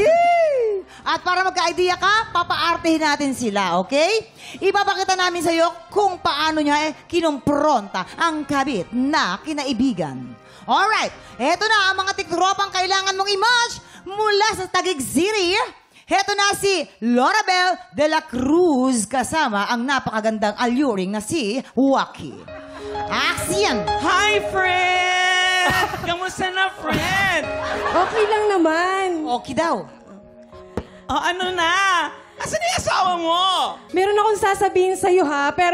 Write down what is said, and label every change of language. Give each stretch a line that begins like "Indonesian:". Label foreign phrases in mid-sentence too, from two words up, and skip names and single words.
Filipino: At para magka-idea ka, papaartehin natin sila, okay? Ipapakita namin sa iyo kung paano niya kinumpronta ang kabit na kinaibigan. Alright, eto na ang mga tiktropang kailangan mong i-match mula sa Taguig City. Heto na si Lorabel de la Cruz kasama ang napakagandang alluring na si Waki. Action!
English: Hi, friend!
Filipino: Kamusta na, friend? Okay lang naman. Okay daw. Oh, ano na? Asan yung asawa mo? Meron akong sasabihin sa'yo ha, pero